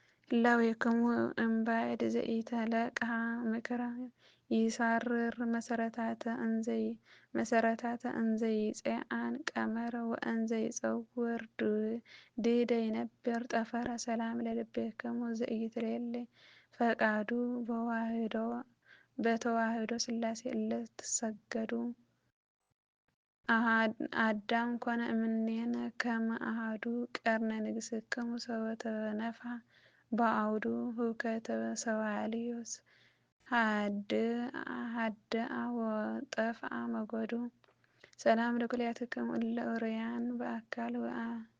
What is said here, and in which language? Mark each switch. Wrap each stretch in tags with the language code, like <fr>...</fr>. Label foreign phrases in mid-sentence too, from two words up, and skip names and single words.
<gez>ህላዌክሙ እምባዕድ ዘኢተለቅሐ ምክረ ይሳርር መሰረታተ እንዘይ መሰረታተ እንዘይጼአን ቀመረ ወእንዘይጸውር ድ-፣ ድደ ይነብር ጠፈረ። ሰላም ለልብክሙ ዘኢይትሌለ ፈቃዱ በዋህዶ በተዋህዶ ሥላሴ እለ ትሰገዱ። አሃድ-፣ አዳም ኮነ እምኔነ ከመ አሃዱ ቀርነ ንግሥክሙ ሰወ ተነፍሐ በአውዱ ህውከተ ሰዋልዮስ። ሀድ-፣ ሀድአ ወጠፍአ መጎዱ። ሰላም ለኩልያትክሙ እለ ኡርያን በአካል ወአ-፣</gez>